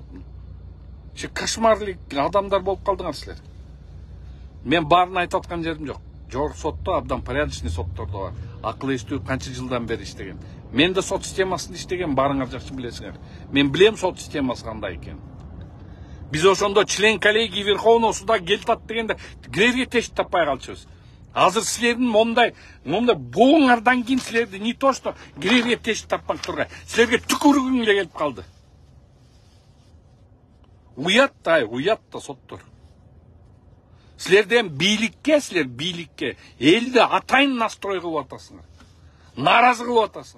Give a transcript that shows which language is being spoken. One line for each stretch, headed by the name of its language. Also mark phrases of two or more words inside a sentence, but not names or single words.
Kyrgyz: Кошмарлык адамдар болуп калдыңар силер. Мен баарын айтып аткан жерим жок. Жогорку сотто абдан порядочный соттордо бар. Акыл эстүү канча жылдан бери иштеген. Мен да сот системасында иштеген, баарыңар жакшы билесиңер. Мен билем сот системасы кандай экенин. Биз ошондо
Russian: член коллегии Верховного суда
Kyrgyz: келтат дегенде кирерге тешик таппай калчубуз. Азыр силердин момдай боңуңардан кийин силерди
Russian: не то что
Kyrgyz: кирерге тешик таппак тургай, силерге түкүргүң эле келип калды. Уят да соттор. Силерден силер бийликке элди атайын настрой кылып атасыңар. Наразы кылып атасыңар.